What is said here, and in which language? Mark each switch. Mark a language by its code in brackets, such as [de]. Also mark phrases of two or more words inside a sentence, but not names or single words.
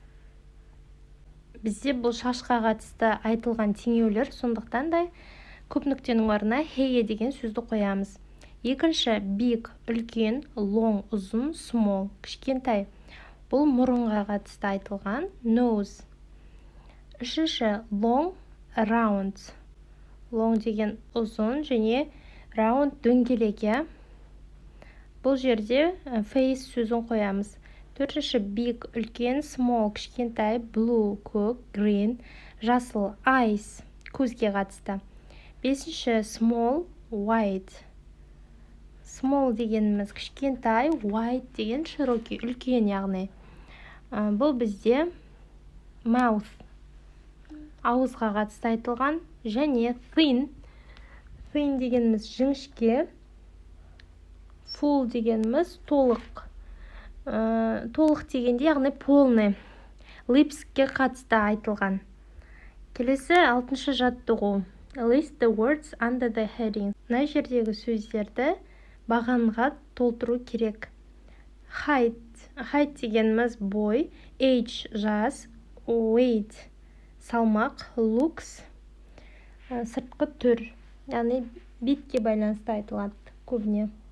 [kk] Бізде бұл шашқа қатысты айтылған теңеулер, сондықтан да көп нүктенің орнына hair деген сөзді қоямыз. Екінші, big, үлкен, long, ұзын, small, кішкентай. Бұл мұрынға қатысты айтылған nose. Үшінші, [en] long, round. [kk] Long деген ұзын және round дөңгелек. Бұл жерде face сөзін қоямыз. Төртінші, big, үлкен, small, кішкентай, blue, көк, green, жасыл, eyes, көзге қатысты. Бесінші, small, white. Small дегеніміз кішкентай, white деген широкий, үлкен яғни. Бұл бізде mouth, ауызға қатысты айтылған, және thin. Thin дегеніміз жіңішке, full дегеніміз толық. Толық дегенде яғни полный. Lipsке қатысты айтылған. Келесі 6-шы жаттығу. [en] List the words under the heading. [kk] Мына жердегі сөздерді бағанға толтыру керек. Height. Height дегеніміз бой, age жас, weight салмақ, looks сыртқы түр, яғни бетке байланысты айтылады көбіне.